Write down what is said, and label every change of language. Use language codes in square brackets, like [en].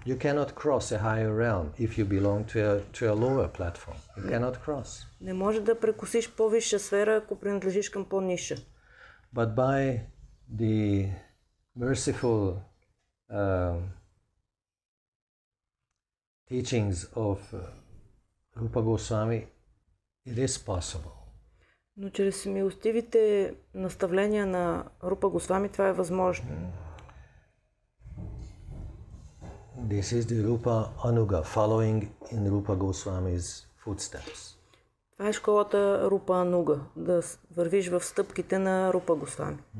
[en] You cannot cross a higher realm if you belong to a lower platform. You cannot cross. [bg] Не може да прекосиш по-висша сфера, ако принадлежиш към по-ниша. [en] But by the merciful teachings of Rupa Goswami, it is possible. [bg] Но чрез милостивите наставления на Рупа Госвами това е възможно. [en] This is the Rupa Anuga, following in Rupa Goswami's footsteps. [bg] Това е школата Рупа Ануга, да вървиш в стъпките на Рупа Госвами.